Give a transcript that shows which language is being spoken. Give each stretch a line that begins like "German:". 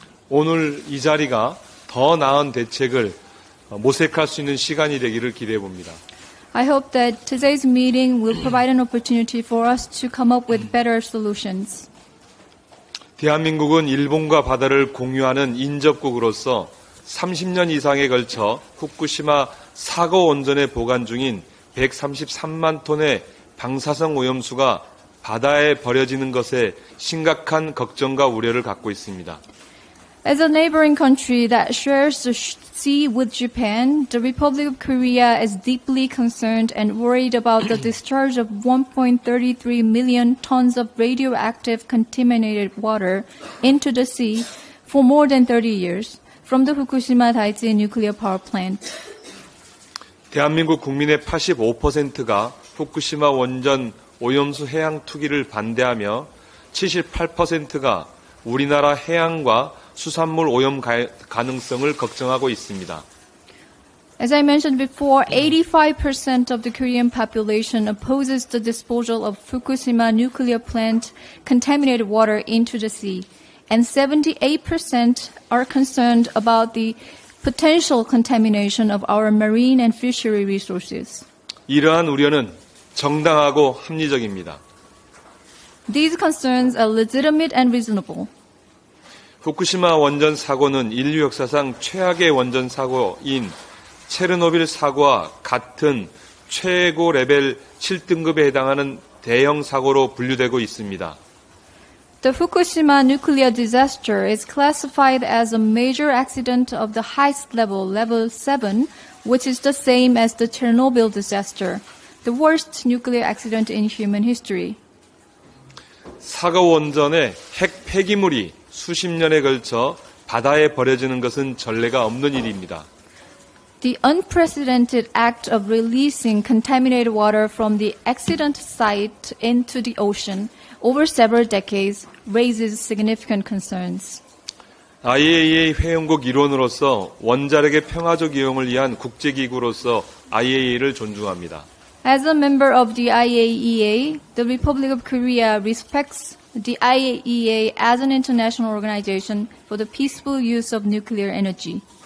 Korean: 오늘 이 자리가 더 나은 대책을 모색할 수 있는 시간이 되기를 기대해 봅니다.
English: I hope that today's meeting will provide an opportunity for us to come up with better solutions.
Korean: 대한민국은 일본과 바다를 공유하는 인접국으로서 30년 이상에 걸쳐 후쿠시마 사고 원전에 보관 중인 133만 톤의 방사성 오염수가 바다에 버려지는 것에 심각한 걱정과 우려를 갖고 있습니다.
English: As a neighboring country that shares the sea with Japan, the Republic of Korea is deeply concerned and worried about the discharge of 1.33 million tons of radioactive contaminated water into the sea for more than 30 years from the Fukushima Daiichi nuclear power plant.
Korean: 대한민국 국민의 85%가 후쿠시마 원전 오염수 해양 투기를 반대하며 78%가 우리나라 해양과 수산물 오염 가능성을 걱정하고 있습니다.
English: As I mentioned before, 85% of the Korean population opposes the disposal of Fukushima nuclear plant contaminated water into the sea, and 78% are concerned about the potential contamination of our marine and fishery resources.
Korean: 이러한 우려는 정당하고 합리적입니다.
English: These concerns are legitimate and reasonable.
Korean: 후쿠시마 원전 사고는 인류 역사상 최악의 원전 사고인 체르노빌 사고와 같은 최고 레벨 7등급에 해당하는 대형 사고로 분류되고 있습니다.
English: The Fukushima nuclear disaster is classified as a major accident of the highest level, level 7, which is the same as the Chernobyl disaster, the worst nuclear accident in human history.
Korean: 사고 원전의 핵 폐기물이 수십 년에 걸쳐 바다에 버려지는 것은 전례가 없는 일입니다.
English: The unprecedented act of releasing contaminated water from the accident site into the ocean over several decades raises significant concerns.
Korean: IAEA 회원국 일원으로서 원자력의 평화적 이용을 위한 국제기구로서 IAEA를 존중합니다.
English: As a member of the IAEA, the Republic of Korea respects the IAEA as an international organization for the peaceful use of nuclear energy.